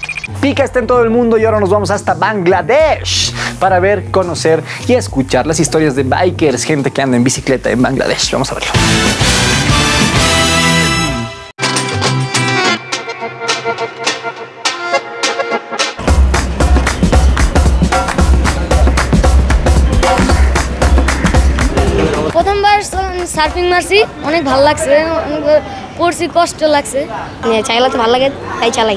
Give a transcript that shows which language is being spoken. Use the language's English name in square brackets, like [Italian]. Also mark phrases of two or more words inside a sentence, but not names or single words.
[Spanish] Pica está en todo el mundo y ahora nos vamos hasta Bangladesh para ver, conocer y escuchar las historias de bikers, gente que anda en bicicleta en Bangladesh. Vamos a verlo. [Bangla] প্রথমবার সার্ফিং মারছি, অনেক ভালো লাগছে, পড়ছি কষ্ট লাগছে, চালাতে ভালো লাগে তাই চালাই।